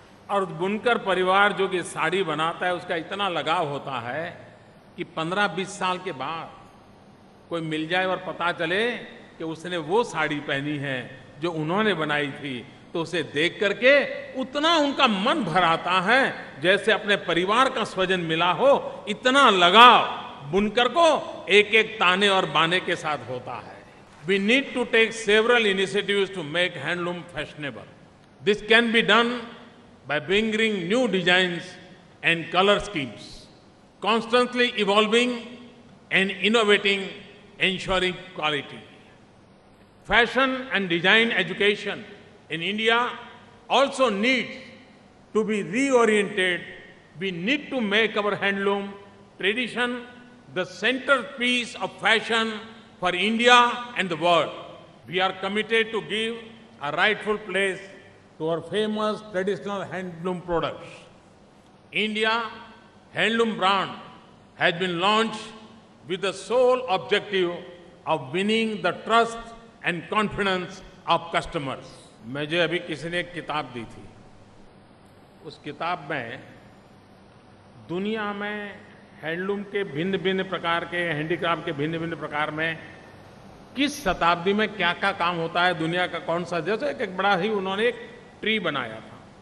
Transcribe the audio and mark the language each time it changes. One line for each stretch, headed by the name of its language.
Hindi: और बुनकर परिवार जो कि साड़ी बनाता है उसका इतना लगाव होता है कि 15-20 साल के बाद कोई मिल जाए और पता चले कि उसने वो साड़ी पहनी है जो उन्होंने बनाई थी, तो उसे देख करके उतना उनका मन भर आता है जैसे अपने परिवार का स्वजन मिला हो। इतना लगाव बुनकर को एक एक ताने और बाने के साथ होता है।
English: We need to take several initiatives to make handloom fashionable. This can be done by bringing new designs and color schemes, constantly evolving and innovating, ensuring quality. Fashion and design education in India also needs to be reoriented. We need to make our handloom tradition the centerpiece of fashion for India and the world. We are committed to give a rightful place to our famous traditional handloom products. India Handloom brand has been launched with the sole objective of winning the trust and confidence of customers.
Hindi: मुझे अभी किसी ने एक किताब दी थी, उस किताब में दुनिया में हैंडलूम के भिन्न भिन्न प्रकार के, हैंडीक्राफ्ट के भिन्न भिन्न प्रकार में किस शताब्दी में क्या क्या काम होता है, दुनिया का कौन सा, जैसे एक बड़ा ही उन्होंने एक ट्री बनाया था।